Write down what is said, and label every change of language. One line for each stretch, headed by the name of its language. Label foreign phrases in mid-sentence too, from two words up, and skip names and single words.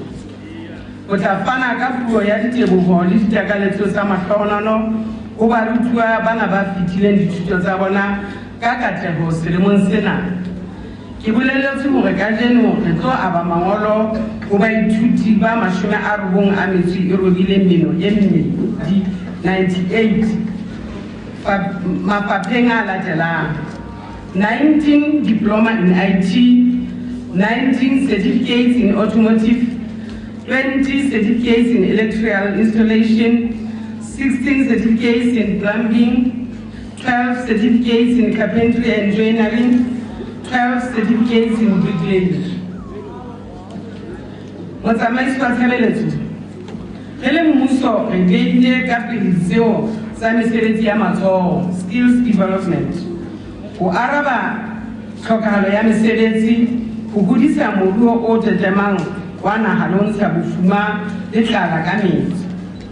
Southern Sotho: O tla fana ka puo ya diteboho le ditakaletso tsa mahlohonolo ho barutwa bana ba fetileng dithuto tsa bona ka katleho selemong sena. Ke boleletse hore kajeno re tlo aba mangolo ho baithuti ba
English: 98
Southern Sotho: mafapheng a latelang:
English: 19 diploma in IT, 19 certificates in automotive, 20 certificates in electrical installation, 16 certificates in plumbing, 12 certificates in carpentry and joinery, 12 certificates in bricklaying.
Southern Sotho: Motsamaisi wa tshebeletso, re le mmuso re beile ka pele seo sa mesebetsi ya matsoho,
English: skills development,
Southern Sotho: ho araba tlhokahalo ya mesebetsi, ho hodisa moruo o tetemang wa naha le ho ntsha bofuma le tlala ka metsi.